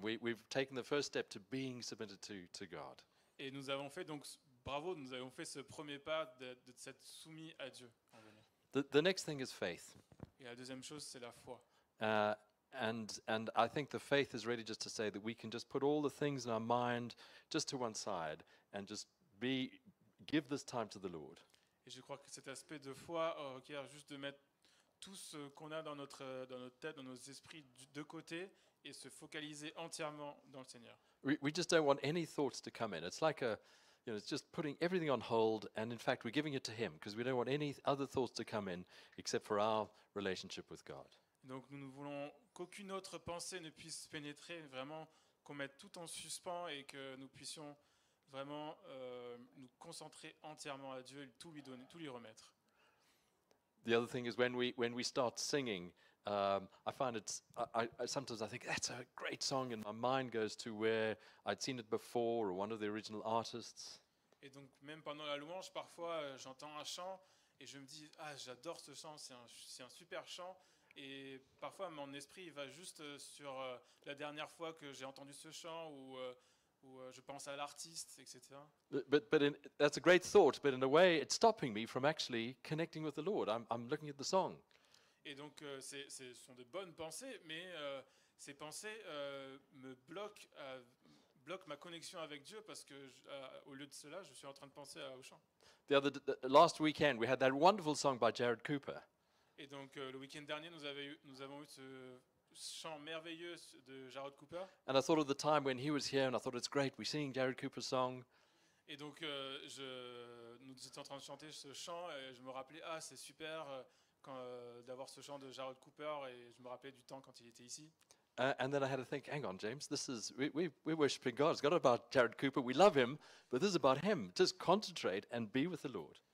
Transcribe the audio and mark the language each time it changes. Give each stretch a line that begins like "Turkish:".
English: We've taken the first step to being submitted to God.
French: Et nous avons fait donc bravo, nous avons fait ce premier pas de s'être soumis à Dieu.
English: The next thing is faith.
French: Et la deuxième chose, c'est la foi.
English: And I think the faith is really just to say that we can just put all the things in our mind just to one side and just give this time to the Lord.
French: Et je crois que cet aspect de foi requiert juste de mettre tout ce qu'on a dans notre tête, dans nos esprits de côté et se focaliser entièrement dans le Seigneur.
English: We just don't want any thoughts to come in. It's like it's just putting everything on hold, and in fact we're giving it to Him because we don't want any other thoughts to come in except for our relationship with God.
French: Donc nous ne voulons qu'aucune autre pensée ne puisse pénétrer, vraiment qu'on mette tout en suspens et que nous puissions vraiment nous concentrer entièrement à Dieu et tout lui donner, tout lui remettre.
English: The other thing is when we start singing, I find sometimes I think that's a great song, and my mind goes to where I'd seen it before or one of the original artists.
French: Et donc même pendant la louange, parfois j'entends un chant et je me dis j'adore ce chant, c'est un super chant. Et parfois mon esprit va juste sur la dernière fois que j'ai entendu ce chant ou je pense à l'artiste, etc.
English: That's a great thought, but in a way it's stopping me from actually connecting with the Lord. I'm looking at the song.
French: Et donc ce sont de bonnes pensées, mais ces pensées me bloquent ma connexion avec Dieu parce que au lieu de cela, je suis en train de penser au chant.
English: Last weekend we had that wonderful song by Jared Cooper.
French: Et donc le week-end dernier, nous avons eu ce chant merveilleux de Jared Cooper.
English: And I thought of the time when he was here, and I thought it's great. We're singing Jared Cooper's song.
French: Et donc nous étions en train de chanter ce chant et je me rappelais c'est super d'avoir ce chant de Jared Cooper et je me rappelais du temps quand il était ici.
English: And then I had to think, hang on, James, we're worshiping God. It's not about Jared Cooper. We love him, but this is about him. Just concentrate and be with the Lord.